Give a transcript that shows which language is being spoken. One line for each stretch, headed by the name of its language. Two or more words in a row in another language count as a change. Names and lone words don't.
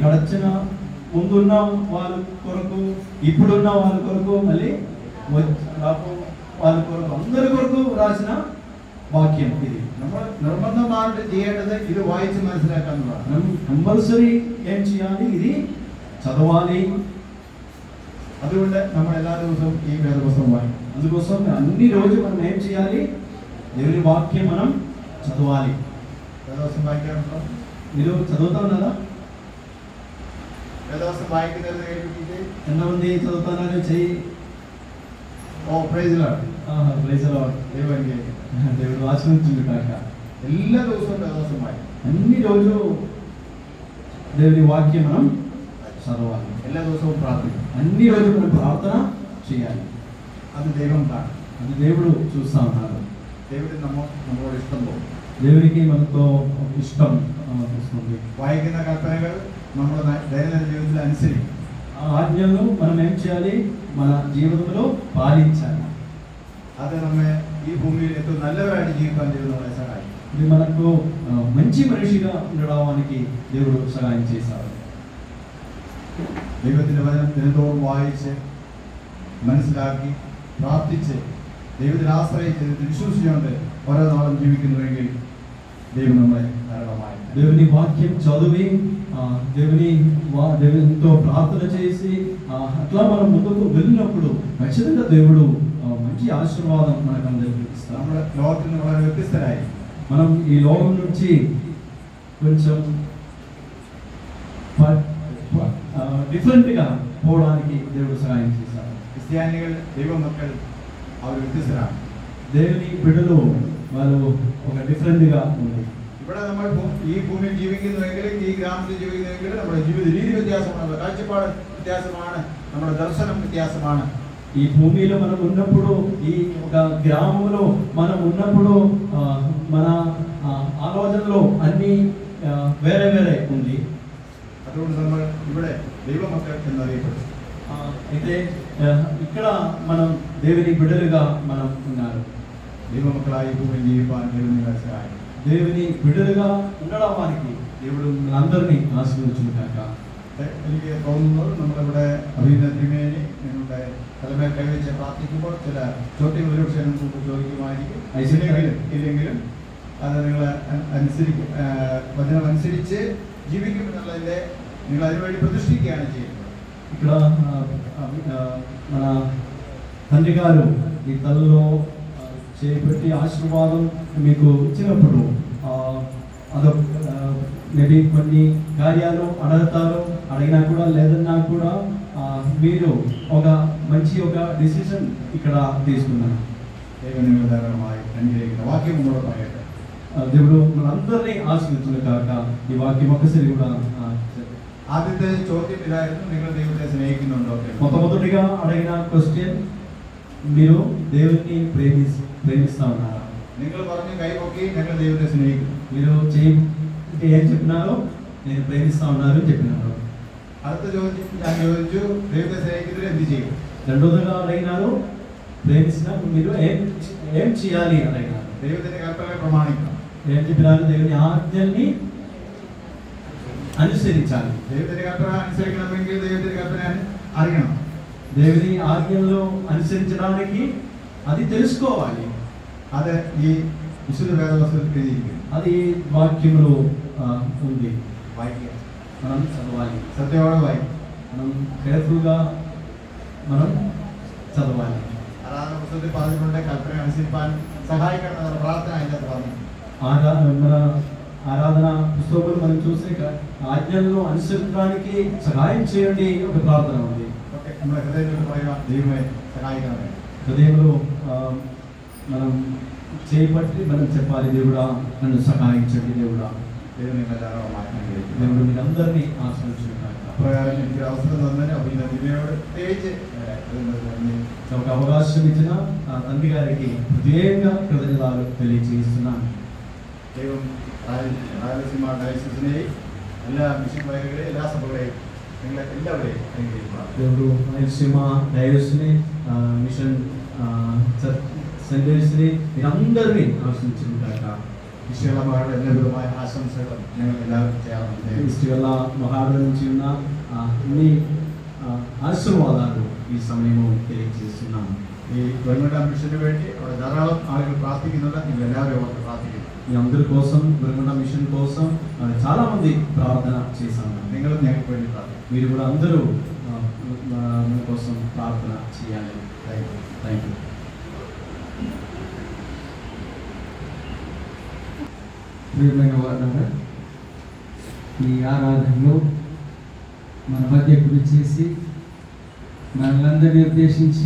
Telugu: గడచిన ముందున్న వాళ్ళ కొరకు, ఇప్పుడున్న వాళ్ళ కొరకు, మళ్ళీ వాళ్ళ కొరకు, అందరి కొరకు రాసిన వాక్యం ఇది.
Malayalam: നമ്മൾ നിർബന്ധമായിട്ട് ചെയ്യേണ്ടത് ഇത് വായിച്ച് മനസ്സിലാക്കാന്നുള്ളതാണ്.
Telugu: కంపల్సరీ ఏం చేయాలి? ఇది చదవాలి.
Malayalam: അതുകൊണ്ട് നമ്മൾ എല്ലാ ദിവസവും ഈ വേദപുസ്തകം വായിക്കും.
Telugu: అందుకోసం అన్ని రోజు మనం ఏం చేయాలి? దేవుని వాక్యం మనం చదవాలి.
Malayalam: വേദപുസ്തകം വായിക്കാറുണ്ടോ?
Telugu: మీరు చదువుతా ఉన్నారా?
Malayalam: വേദപുസ്തകം വായിക്കുന്നത് കേട്ടിട്ട്
Telugu: ఎంతమంది చదువుతున్నారు? చెయ్యి.
English: Oh praise the Lord. praise the Lord.
Telugu: దేవుడు ఆశీర్వదించును కాక.
Malayalam: എല്ലാ ദിവസവും വേദപുസ്തകം വായിക്കും.
Telugu: అన్ని రోజు దేవుని వాక్యం మనం చదవాలి.
Malayalam: എല്ലാ ദിവസവും പ്രാർത്ഥിക്കും.
Telugu: అన్ని రోజు మనం ప్రార్థన చేయాలి.
Malayalam: അത് ദൈവം കാണും.
Telugu: అది దేవుడు చూస్తా ఉన్నారు.
Malayalam: ദൈവത്തിന് നമ്മളോട് ഇഷ്ടം തോന്നും.
Telugu: దేవునికి మనతో ఇష్టం వస్తుంది.
Malayalam: വായിക്കുന്ന കൽപ്പനകൾ നമ്മുടെ ദൈനംദിന ജീവിതത്തിൽ അനുസരിക്കും.
Telugu: ఆ ఆజ్ఞలను మనం ఏం చేయాలి? మన జీవితంలో పాలించాలి.
Malayalam: അത് നമ്മെ ഈ ఈ భూమిയിൽ ഏറ്റവും നല്ലവരായിട്ട് ജീവിക്കാൻ ദൈവം നമ്മളെ സഹായിക്കും.
Telugu: ఇది మనకు మంచి మనిషిగా ఉండడానికి దేవుడు సహాయం చేశారు.
Malayalam: ദൈവത്തിന്റെ വചനം ദിനത്തോളം വായിച്ച് മനസ്സിലാക്കി പ്രാർത്ഥിച്ച് ദൈവത്തിൽ ആശ്രയിച്ച് വിശ്വസിച്ചുകൊണ്ട് ഓരോ നാളും ജീവിക്കുന്നുവെങ്കിൽ ദൈവം നമ്മളെ ധാരാളമായി
Telugu: దేవుని వాక్యం చదివి దేవునితో ప్రార్థన చేసి అట్లా మనం ముందుకు వెళ్ళినప్పుడు ఖచ్చితంగా దేవుడు మంచి ఆశీర్వాదం మనకు అందరికీ ఇస్తారు.
Malayalam: നമ്മുടെ ലോകത്തിൽ നിന്ന് വളരെ വ്യത്യസ്തരായി
Telugu: మనం ఈ లోకం నుంచి కొంచెం డిఫరెంట్గా పోవడానికి దేవుడు సహాయం చేశారు.
Malayalam: ക്രിസ്ത്യാനികൾ ദൈവമക്കൾ അവർ വ്യത്യസ്തരാണ്.
Telugu: దేవుని బిడ్డలు వాళ్ళు ఒక డిఫరెంట్గా ఉంది.
Malayalam: ഇവിടെ നമ്മൾ ഈ ഭൂമിയിൽ ജീവിക്കുന്നുവെങ്കിലും ഈ ഗ്രാമത്തിൽ ജീവിക്കുന്നുവെങ്കിലും നമ്മുടെ ജീവിത രീതി വ്യത്യാസമാണ്, നമ്മുടെ കാഴ്ചപ്പാട് വ്യത്യാസമാണ്, നമ്മുടെ ദർശനം വ്യത്യാസമാണ്.
Telugu: ఈ భూమిలో మనం ఉన్నప్పుడు ఈ ఒక గ్రామంలో మనం ఉన్నప్పుడు మన ఆలోచనలో అన్ని వేరే వేరే ఉంది.
Malayalam: അതുകൊണ്ട് നമ്മൾ ഇവിടെ ദൈവമക്കൾ എന്നറിയപ്പെടും.
Telugu: అయితే ఇక్కడ మనం దేవుని బిడ్డలుగా మనం ఉన్నారు.
Malayalam: ദൈവമക്കളായി ഭൂമിയിൽ ജീവിക്കാൻ ദൈവം നിങ്ങളെ സഹായിക്കും.
Telugu: దేవుని బిడ్డలుగా ఉండడానికి దేవుడు మనందరినీ ఆశీర్వదించుగాక.
Malayalam: എനിക്ക് തോന്നുന്നത് നമ്മളിവിടെ അഭിനന്ദ തിരുമേനി നിങ്ങളുടെ തലമേൽ കൈവച്ച് പ്രാർത്ഥിക്കുമ്പോൾ ചില ചോദ്യങ്ങൾ ഒരുപക്ഷെ നമുക്ക് ചോദിക്കുമായിരിക്കും. ഇല്ലെങ്കിലും അത് നിങ്ങൾ വചനം അനുസരിച്ച് ജീവിക്കുമെന്നുള്ളതിൻ്റെ നിങ്ങൾ അതിനുവേണ്ടി പ്രതിഷ്ഠിക്കുകയാണ് ചെയ്യുന്നത്.
Telugu: ఇక్కడ మన తండ్రి గారు ఈ తలలో చేపట్టి ఆశీర్వాదం మీకు ఇచ్చినప్పుడు అదొక మేబీ కొన్ని కార్యాలు అడిగినా కూడా లేదన్నా కూడా మీరు ఒక మంచి ఒక డిసిషన్ ఇక్కడ తీసుకున్నారు. వాక్యం కూడా പറയട്ടെ. దేవుడు మనందరినీ ఆశీర్వదించును కాక. ఈ వాక్యం ఒకసారి కూడా
Malayalam: ആദ്യത്തെ ചോദ്യം ഇതായിരുന്നു, നിങ്ങൾ ദൈവത്തെ സ്നേഹിക്കുന്നുണ്ടോ?
Telugu: మొట్టమొదటిగా అడిగిన క్వశ్చన్, మీరు దేవుని ప్రేమిస్తా ఉన్నారా?
Malayalam: നിങ്ങൾ പറഞ്ഞു കൈപൊക്കി ഞങ്ങൾ ദൈവത്തെ സ്നേഹിക്കും.
Telugu: మీరు ఏం చెప్పినారో నేను ప్రేమిస్తా ఉన్నారు చెప్పినారు.
Malayalam: അടുത്ത ചോദ്യം ഞാൻ ചോദിച്ചു, ദൈവത്തെ സ്നേഹിക്കുന്നതിന് എന്ത് ചെയ്യും?
Telugu: రెండోదిగా అడిగినారు, ప్రేమించిన మీరు ఏం చేయాలి అడిగినారు.
Malayalam: ദൈവത്തിന്റെ കൽപ്പനകളെ പ്രമാണിക്കണം.
Telugu: ఏం చెప్పినారు? దేవుని ఆజ్ఞల్ని అనుసరించాలి.
Malayalam: ദൈവത്തിന്റെ കൽപ്പന അനുസരിക്കണമെങ്കിൽ ദൈവത്തിന്റെ കൽപ്പന അറിയണം.
Telugu: దేవుని ఆజ్ఞలను అనుసరించడానికి అది తెలుసుకోవాలి.
Malayalam: അത് ഈ വിശുദ്ധ വേദപുസ്തകത്തിൽ എഴുതിയിരിക്കുന്നു.
Telugu: అది వాక్యంలో ఉంది.
Malayalam: വായിക്കുക,
Telugu: మనం చదవాలి.
Malayalam: സത്യത്തോടെ വായിക്കും.
Telugu: మనం కేర్ఫుల్గా మనం చదవాలి.
Malayalam: ആരാധന പുസ്തകത്തിൽ പറഞ്ഞിട്ടുണ്ട് കൽപ്പന അനുസരിപ്പാൻ സഹായിക്കണം എന്നുള്ള പ്രാർത്ഥന അതിനകത്ത് പറഞ്ഞു.
Telugu: మన ఆరాధన పుస్తకంలో మనం చూసే ఆజ్ఞలను అనుసరించడానికి సహాయం చేయండి ఒక ప్రార్థన ఉంది.
Malayalam: നമ്മുടെ ഹൃദയത്തിൽ പറയുക, ദൈവമേ സഹായിക്കണമേ.
Telugu: హృదయంలో మనం చేపట్టి మనం చెప్పాలి, దేవుడా నన్ను సహాయించండి, దేవుడా. దేవుడు మీరందరినీ ఆశ్రయించుకుంటారు.
Malayalam: പ്രകാരം എനിക്ക് അവസരം തന്നതിന് അഭിനന്ദിനോട് പ്രത്യേകിച്ച്
Telugu: ఒక అవకాశం ఇచ్చిన తండ్రి గారికి హృదయంగా కృతజ్ఞతలు తెలియజేస్తున్నాను.
Malayalam: ദൈവം രായലസീമ ഡയസിസിനെയും എല്ലാ മിഷൻ വയലുകളെയും എല്ലാ സഭകളെയും നിങ്ങളെ എല്ലാവരെയും അനുഗ്രഹിക്കുന്നു.
Telugu: దేవుడు రాయలసీమ డయోసిస్ని మిషన్ സെന്റേഴ്സിനെ మీరందరినీ ఆశ్రయించుకుంటారు.
Malayalam: വിശ്വമാരുടെ എല്ലാവിധമായ ആശംസകളും ഞങ്ങൾ എല്ലാവരും ചെയ്യാറുണ്ട്.
Telugu: ఇస్టివల్ల మహారాజు నుంచి ఉన్న అన్ని ఆశీర్వాదాలు ఈ సమయంలో తెలియజేస్తున్నాను.
Malayalam: ഈ ഗവൺമെന്റ് മിഷന് വേണ്ടി അവിടെ ധാരാളം ആളുകൾ പ്രാർത്ഥിക്കുന്നുണ്ട്. നിങ്ങൾ എല്ലാവരും അവർക്ക് പ്രാർത്ഥിക്കുന്നു.
Telugu: మీ అందరి కోసం వెలుగొండ మిషన్ కోసం చాలా మంది ప్రార్థన చేశాను.
Malayalam: നിങ്ങളും ഞങ്ങൾക്ക് വേണ്ടി പ്രാർത്ഥിക്കും.
Telugu: మీరు కూడా అందరూ మన కోసం ప్రార్థన చేయాలి.
English: thank you.
Telugu: ప్రియమైన వారులారా, ఈ ఆరాధనలో మన మధ్యకు వచ్చేసి మనలందరినీ ఉద్దేశించి